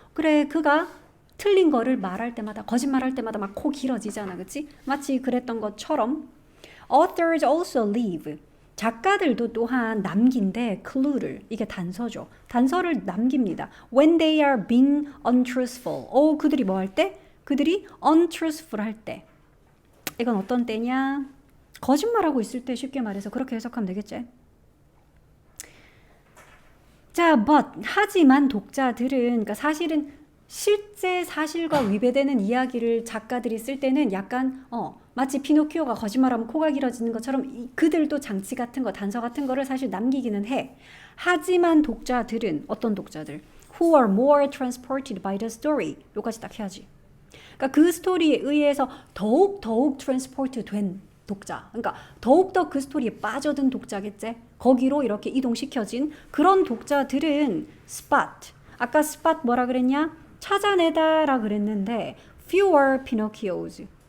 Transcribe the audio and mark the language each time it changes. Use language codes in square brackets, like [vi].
[ko] 그래 그가 틀린 거를 말할 때마다 거짓말할 때마다 막 코 길어지잖아. 그치? 마치 그랬던 것처럼 [en] authors also leave. [ko] 작가들도 또한 남긴데 clue를 이게 단서죠. 단서를 남깁니다. [en] When they are being untruthful. [ko] 그들이 뭐 할 때? 그들이 untruthful 할 때. 이건 어떤 때냐? 거짓말하고 있을 때 쉽게 말해서 그렇게 해석하면 되겠지? 자, 하지만 독자들은 그러니까 사실은 실제 사실과 위배되는 이야기를 작가들이 쓸 때는 약간 마치 피노키오가 거짓말하면 코가 길어지는 것처럼 그들도 장치 같은 거, 단서 같은 거를 사실 남기기는 해. 하지만 독자들은 어떤 독자들? [en] Who are more transported by the story. [ko] 요까지 딱 해야지. 그러니까 그 스토리에 의해서 더욱 transport 된 독자. 그러니까 더욱더 그 스토리에 빠져든 독자겠지. 거기로 이렇게 이동시켜진 그런 독자들은 spot. 아까 spot 뭐라 그랬냐? 찾아내다라 그랬는데 [en] fewer Pinocchios.